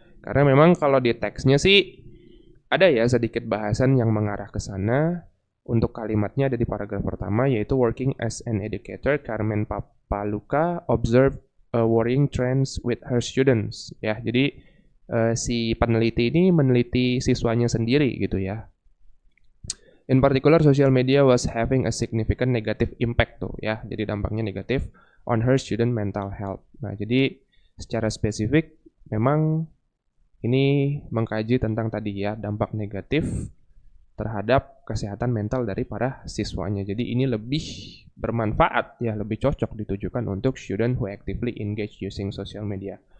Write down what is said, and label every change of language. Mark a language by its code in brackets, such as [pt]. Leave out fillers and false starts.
[id] Karena memang kalau di teksnya sih ada ya sedikit bahasan yang mengarah ke sana. Untuk kalimatnya ada di paragraf pertama, yaitu [en] working as an educator, Carmen Papaluca observed worrying trends with her students ya. [id] Jadi si peneliti ini meneliti siswanya sendiri gitu ya. [en] In particular, social media was having a significant negative impact [id] tuh ya. Jadi dampaknya negatif [en] on her student mental health. [id] Nah, jadi secara spesifik memang ini mengkaji tentang tadi ya dampak negatif terhadap kesehatan mental dari para siswanya. Jadi ini lebih bermanfaat ya, lebih cocok ditujukan untuk [en] student who actively engage using social media.